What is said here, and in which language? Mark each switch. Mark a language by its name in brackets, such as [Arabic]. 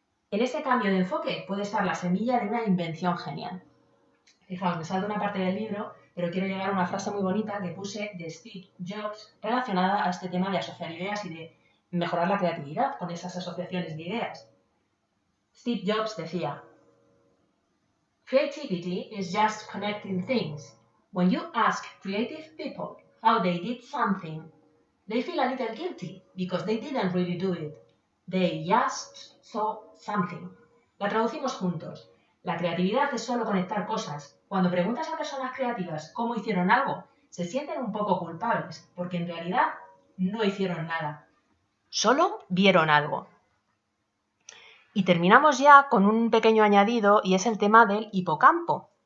[Spanish] En ese cambio de enfoque puede estar la semilla de una invención genial. Fijaos, me salto una parte del libro, pero quiero llegar a una frase muy bonita que puse de Steve Jobs relacionada a este tema de asociar ideas y de mejorar la creatividad con esas asociaciones de ideas. [English] Steve Jobs decía, "Creativity is just connecting things. When you ask creative people how they did something, they feel a little guilty because they didn't really do it. They just saw something." [Spanish] La traducimos juntos. La creatividad es solo conectar cosas. Cuando preguntas a personas creativas cómo hicieron algo, se sienten un poco culpables, porque en realidad no hicieron nada. Solo vieron algo. Y terminamos ya con un pequeño añadido y es el tema del hipocampo.